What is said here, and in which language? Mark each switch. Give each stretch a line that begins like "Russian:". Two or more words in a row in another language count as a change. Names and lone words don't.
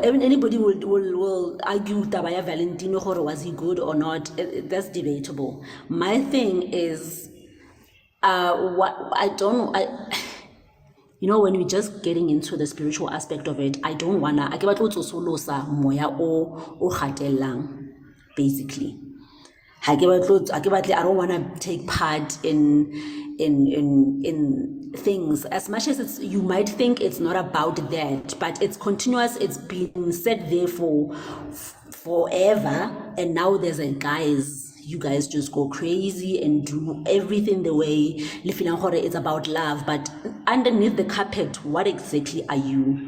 English: Even anybody will argue Tabaya Valentino Horo, was he good or not? That's debatable. My thing is, what I don't. When we're just getting into the spiritual aspect of it, I don't wanna. I get what
Southern Sotho: solosa moya o gatellang,
English: basically. I don't want to take part in things as much as you might think it's not about that, but it's continuous. It's been said there for forever, and now there's a you guys just go crazy and do everything the way it's about love, but underneath the carpet, what exactly are you?